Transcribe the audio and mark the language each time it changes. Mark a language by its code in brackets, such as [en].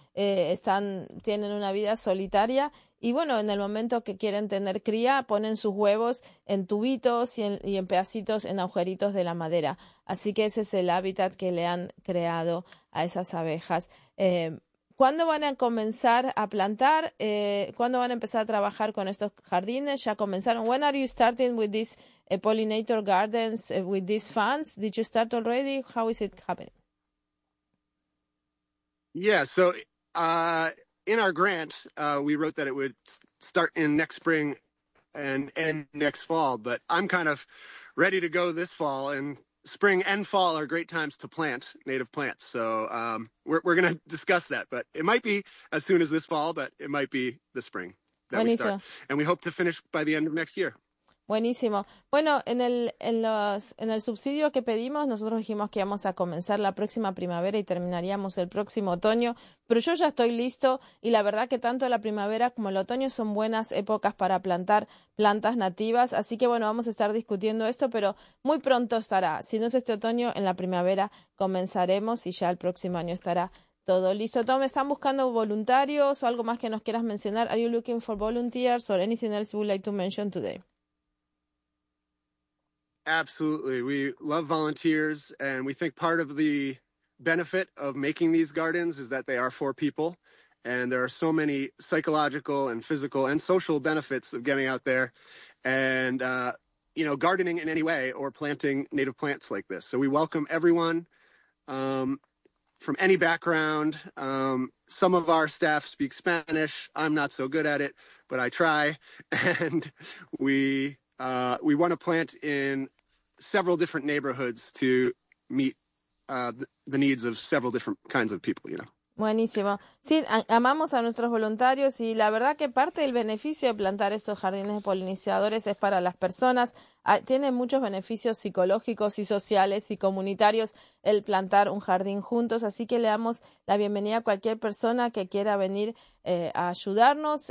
[es] Tienen una vida solitaria. Y bueno, en el momento que quieren tener cría, ponen sus huevos en tubitos y en pedacitos, en agujeritos de la madera. Así que ese es el hábitat que le han creado a esas abejas. ¿Cuándo van a comenzar a plantar? ¿Cuándo van a empezar a trabajar con estos jardines? ¿Ya comenzaron? [en] When are you starting with these pollinator gardens, with these funds? Did you start already? How is it happening? Yeah, so in our grant, we wrote that it would start in next spring and end next fall, but I'm kind of ready to go this fall, and spring and fall are great times to plant native plants. So we're going to discuss that, but it might be as soon as this fall, but it might be the spring that [es] Buenísimo. [en] We start. And we hope to finish by the end of next year. [es] Buenísimo. Bueno, en el subsidio que pedimos, nosotros dijimos que íbamos a comenzar la próxima primavera y terminaríamos el próximo otoño, pero yo ya estoy listo y la verdad que tanto la primavera como el otoño son buenas épocas para plantar plantas nativas, así que bueno, vamos a estar discutiendo esto, pero muy pronto estará. Si no es este otoño, en la primavera comenzaremos y ya el próximo año estará todo listo. Tom, ¿están buscando voluntarios o algo más que nos quieras mencionar? [en] Are you looking for volunteers or anything else you would like to mention today? Absolutely. We love volunteers, and we think part of the benefit of making these gardens is that they are for people, and there are so many psychological and physical and social benefits of getting out there and, you know, gardening in any way or planting native plants like this. So we welcome everyone from any background. Some of our staff speak Spanish. I'm not so good at it, but I try, and we want to plant in several different neighborhoods to meet the needs of several different kinds of people, you know. [es] Buenísimo. Sí, amamos a nuestros voluntarios y la verdad que parte del beneficio de plantar estos jardines de polinizadores es para las personas. Tiene muchos beneficios psicológicos y sociales y comunitarios el plantar un jardín juntos. Así que le damos la bienvenida a cualquier persona que quiera venir a ayudarnos.